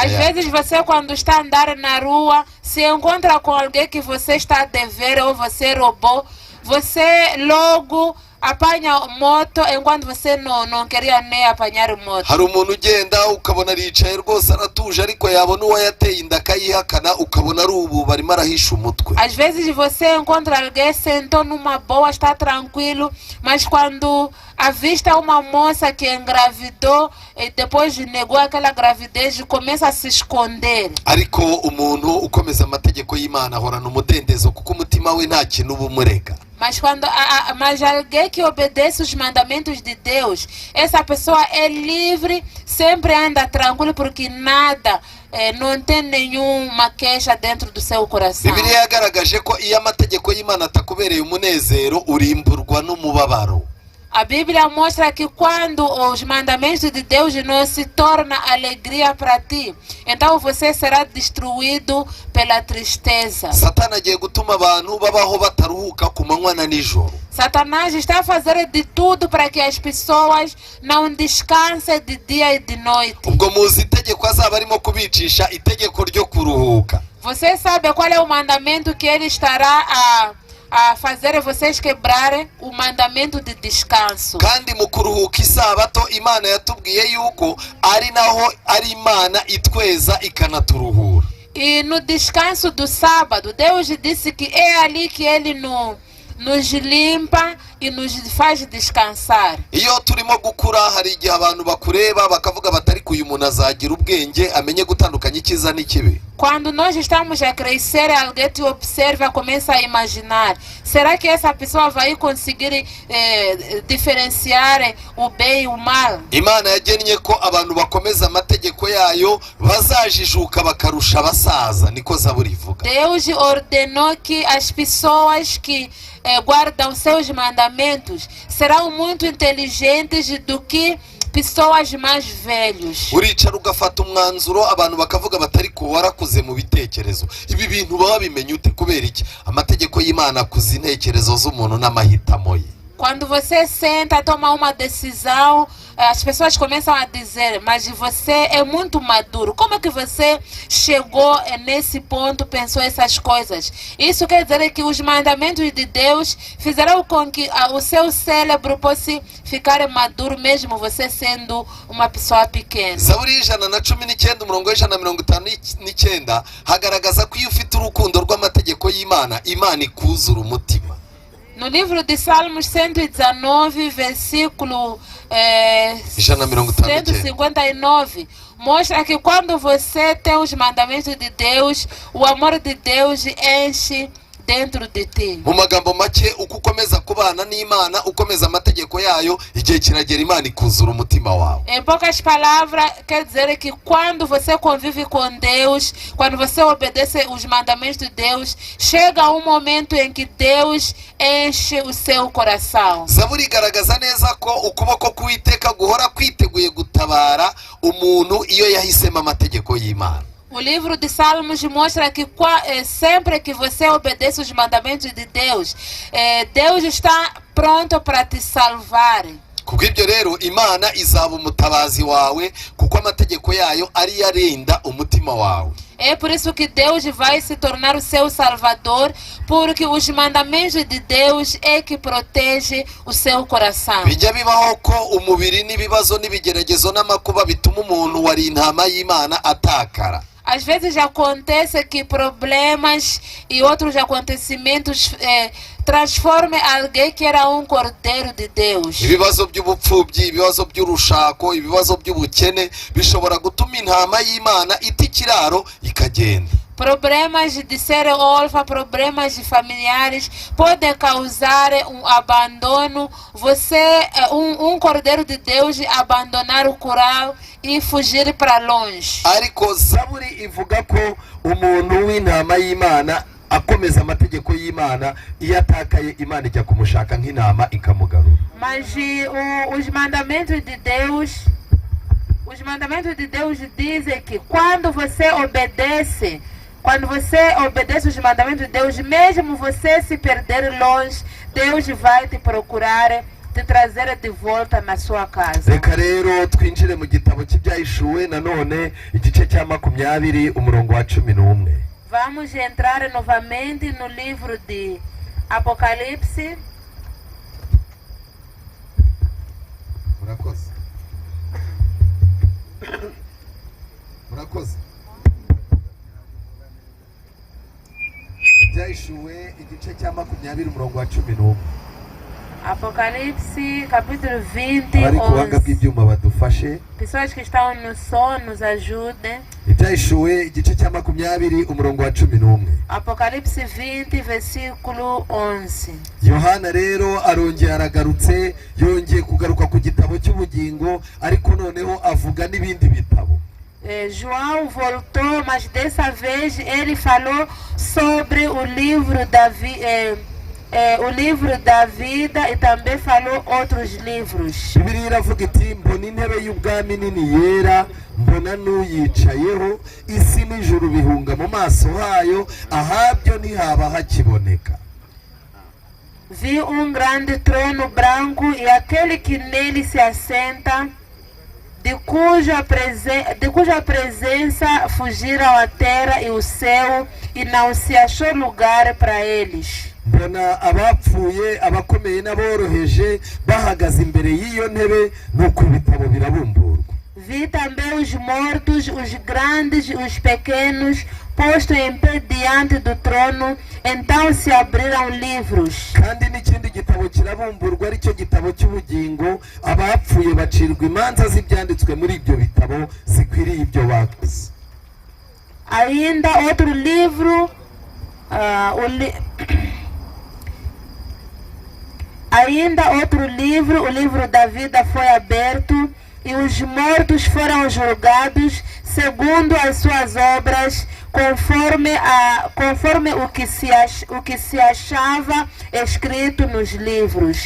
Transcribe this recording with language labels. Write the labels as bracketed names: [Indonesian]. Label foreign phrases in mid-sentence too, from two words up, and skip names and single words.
[Portuguese] Às vezes você quando está a andar na rua se encontra com alguém que você está a dever ou você roubou, você logo apanha moto enquanto você não queria nem apanhar moto. [Kinyarwanda] hari umuntu ugenda ukabona aricaye rwose aratuje ariko yabona uwo yateye inda akayihakana ukabona ari ubu barimo arahisha umutwe. [Portuguese] Às vezes você encontra alguém sentou numa boa, está tranquilo, mas quando avista uma moça que engravidou e depois negou aquela gravidez, começa a se esconder. [Kinyarwanda] ariko umuntu ukomeza amategeko y'Imana ahorana umudendezo kuko umutima we nta kintu ubumurega. [Portuguese] Mas mas alguém que obedece os mandamentos de Deus, essa pessoa é livre, sempre anda tranquilo porque nada, não tem nenhuma queixa dentro do seu coração. [Kinyarwanda] Bibiliya yagaragaje ko iyo amategeko y'Imana atakubereye umunezero urimburwa n'umubabaro. [Portuguese] A Bíblia mostra que quando os mandamentos de Deus não se tornam alegria para ti, então você será destruído pela tristeza. [Kinyarwanda] Satani agiye gutuma abantu babaho bataruhuka ku manywa na nijoro. [Portuguese] Satanás está a fazer de tudo para que as pessoas não descansem de dia e de noite. [Kinyarwanda] Ubwo muzi itegeko azaba arimo kubicisha itegeko ryo kuruhuka. [Portuguese] Você sabe qual é o mandamento que ele estará a fazer vocês quebrarem? O mandamento de descanso. [Kinyarwanda] Kandi mu kuruhuka isabato Imana yatubwiye yuko ari naho ari Imana itweza ikanaturuhura. [Portuguese] E no descanso do sábado, Deus disse que é ali que ele nos limpa e nos faz descansar. [Kinyarwanda] Iyo turimo gukura hari igihe abantu bakureba bakavuga batari uyu muntu azagira ubwenge amenye gutandukanya icyiza n'ikibi. [Portuguese] Quando nós estamos a crescer, alguém te observa, começa a imaginar: será que essa pessoa vai conseguir diferenciar o bem e o mal? [Kinyarwanda] Imana yagennye ko abantu bakomeza amategeko yayo bazajijuka bakarusha abasaza, niko Zaburi ivuga. [Portuguese] Deus ordenou que as pessoas que guardam seus mandamentos serão muito inteligentes do que pessoas mais velhos. [Kinyarwanda] Uricara ugafata umwanzuro abantu bakavuga batari ko warakuze mu bitekerezo. Ibi bintu baba bimenye ute kubera iki? Amategeko y'Imana akuza intekerezo z'umuntu n'amahitamo ye. [Portuguese] Quando você senta, toma uma decisão, as pessoas começam a dizer: mas você é muito maduro. Como é que você chegou nesse ponto, pensou essas coisas? Isso quer dizer que os mandamentos de Deus fizeram com que o seu cérebro possa ficar maduro, mesmo você sendo uma pessoa pequena. [Kinyarwanda] Zaburi 119 umurongo 159 hagaragaza ko iyo ufite urukundo rw'amategeko y'Imana, Imana ikuzura umutima. [Portuguese] No livro de Salmos 119, versículo 159, mostra que quando você tem os mandamentos de Deus, o amor de Deus enche dentro de ti. [Kinyarwanda] Mu magambo make uko ukomeza kubana n'Imana, ukomeza amategeko yayo, igihe kiragera Imana ikuzura umutima wawe. [Portuguese] Em poucas palavras, quer dizer que quando você convive com Deus, quando você obedece os mandamentos de Deus, chega um momento em que Deus enche o seu coração. [Kinyarwanda] Zaburi igaragaza neza ko ukuboko k'Uwiteka guhora kwiteguye gutabara umuntu iyo yahisemo amategeko y'Imana. [Portuguese] O livro de Salmos mostra que sempre que você obedece os mandamentos de Deus, Deus está pronto para te salvar. [Kinyarwanda] Kubw'ibyo rero Imana izaba umutabazi wawe kuko amategeko yayo ari yarinda umutima wawe. [Portuguese] É por isso que Deus vai se tornar o seu salvador, porque os mandamentos de Deus é que protege o seu coração. [Kinyarwanda] Bijya bibaho ko umubiri n'ibibazo n'ibigeragezo n'amakuba bituma umuntu wari intama y'Imana atakara. [Portuguese] Às vezes acontece que problemas e outros acontecimentos transformam alguém que era um cordeiro de Deus. [Kinyarwanda] Ibibazo by'ubupfubyi, ibibazo by'urushako, ibibazo by'ubukene bishobora gutuma intama y'Imana ita ikiraro ikagenda. [Portuguese] Problemas de ser órfã, problemas familiares podem causar um abandono. Você, um cordeiro de Deus, abandonar o curral e fugir para longe. [Kinyarwanda] Ariko Zaburi ivuga ko umuntu w'intama y'Imana akomeza amategeko y'Imana, iyo atakaye Imana ijya kumushaka nk'intama ikamugarura. [Portuguese] Mas os mandamentos de Deus dizem que quando você obedece os mandamentos de Deus, mesmo você se perder longe, Deus vai te procurar, te trazer de volta na sua casa. [Kinyarwanda] Reka rero twinjire mu gitabo cy'Ibyahishuwe nanone igice cya 20 umurongo wa 11. [Portuguese] Vamos entrar novamente no livro de Apocalipse, [Kinyarwanda] murakoze murakoze. Ibyahishuwe igice cya 20 umurongo wa 11. [Portuguese] Apocalipse capítulo 20, [Kinyarwanda] abari ku buhanga 11. bw'ibyuma badufashe. [Portuguese] Pessoas que estão no som nos ajudem. [Kinyarwanda] Ibyahishuwe igice cya 20 umurongo wa 11. [Portuguese] Apocalipse 20, versículo 11. [Kinyarwanda] Yohana rero arongeye aragarutse, yongeye kugaruka ku gitabo cy'ubugingo, ariko noneho avuga n'ibindi bitabo. [Portuguese] João voltou, mas dessa vez ele falou sobre o livro da o livro da vida e também falou outros livros. [Kinyarwanda] Bibiliya iravuga iti mbona intebe y'ubwami nini yera, mbona n'uyicayeho, isi n'ijuru bihunga mu maso hayo, ahabyo ntihaba hakiboneka. [Portuguese] Vi grande trono branco e aquele que nele se assenta, de cuja presença fugiram a terra e o céu, e não se achou lugar para eles. [Kinyarwanda] Mbona abapfuye abakomeye n'aboroheje bahagaze imbere y'iyo ntebe, nuko ibitabo birabumburwa. [Portuguese] Vi também os mortos, os grandes e os pequenos, postos em pé diante do trono, então se abriram livros. [Kinyarwanda] Kandi n'ikindi gitabo kirabumburwa, aricyo gitabo cy'ubugingo, abapfuye bacirwa imanza z'ibyanditswe muri ibyo bitabo zikwiriye ibyo bakoze. [Portuguese] Ainda outro livro, ainda outro livro, o livro da vida foi aberto, e os mortos foram julgados segundo as suas obras, conforme o que se achava escrito nos livros.